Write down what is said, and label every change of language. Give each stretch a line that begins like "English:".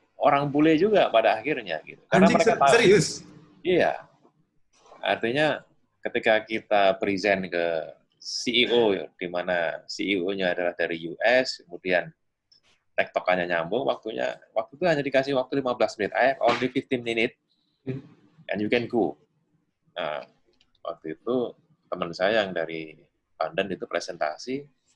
Indonesian: Orang bule juga pada akhirnya gitu. Karena Anjing, mereka tahu. Serius? Iya. Artinya ketika kita present ke CEO, di mana CEO-nya adalah dari US, kemudian tektokannya nyambung, waktu itu hanya dikasih waktu 15 menit.
English: I have only 15 minutes, and you can go.
Indonesian: Nah, waktu itu teman saya yang dari London itu presentasi.